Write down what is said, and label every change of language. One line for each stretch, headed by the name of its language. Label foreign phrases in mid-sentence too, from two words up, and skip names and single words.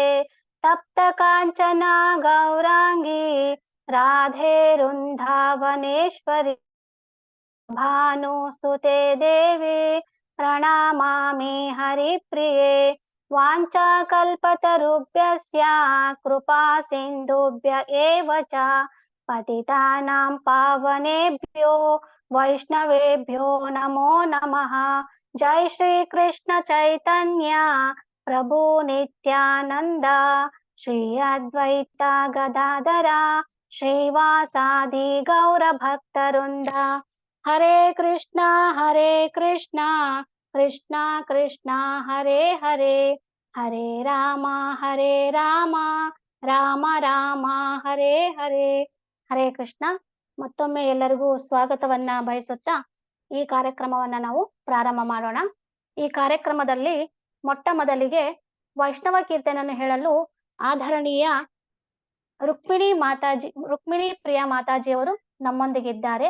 Sanskrit: ತಪ್ತ ಕಾಂಚನ ಗೌರಾಂಗಿ ರಾಧೆ ವೃಂದಾವನೇಶ್ವರಿ ಭಾನುಸ್ತುತೆ ದೇವಿ ಪ್ರಣಮಾಮಿ ಹರಿಪ್ರಿಯೆ. ವಾಂಛಾಕಲ್ಪತರುಭ್ಯಸ್ಯ ಕೃಪಾ ಸಿಂಧುಭ್ಯ ಏವ ಚ ಪತಿತಾನಾಂ ಪಾವನೇಭ್ಯೋ ವೈಷ್ಣವೇಭ್ಯೋ ನಮೋ ನಮಃ. ಜೈ ಶ್ರೀ ಕೃಷ್ಣ ಚೈತನ್ಯ ಪ್ರಭು ನಿತ್ಯಾನಂದ ಶ್ರೀ ಅದ್ವೈತ ಗದಾಧರ ಶ್ರೀವಾಸಾದಿ ಗೌರ ಭಕ್ತವೃಂದ. ಹರೇ ಕೃಷ್ಣ ಕೃಷ್ಣ ಕೃಷ್ಣ ಹರೇ ಹರೇ ಹರೇ ರಾಮ ರಾಮ ರಾಮ ಹರೇ ಹರೇ. ಹರೇ ಕೃಷ್ಣ.
Kannada: ಮತ್ತೊಮ್ಮೆ ಎಲ್ಲರಿಗೂ ಸ್ವಾಗತವನ್ನ ಬಯಸುತ್ತಾ ಈ ಕಾರ್ಯಕ್ರಮವನ್ನ ನಾವು ಪ್ರಾರಂಭ ಮಾಡೋಣ. ಈ ಕಾರ್ಯಕ್ರಮದಲ್ಲಿ ಮೊಟ್ಟ ಮೊದಲಿಗೆ ವೈಷ್ಣವ ಕೀರ್ತನೆಯನ್ನು ಹೇಳಲು ಆಧರಣೀಯ ರುಕ್ಮಿಣಿ ಪ್ರಿಯಾ ಮಾತಾಜಿಯವರು ನಮ್ಮೊಂದಿಗಿದ್ದಾರೆ.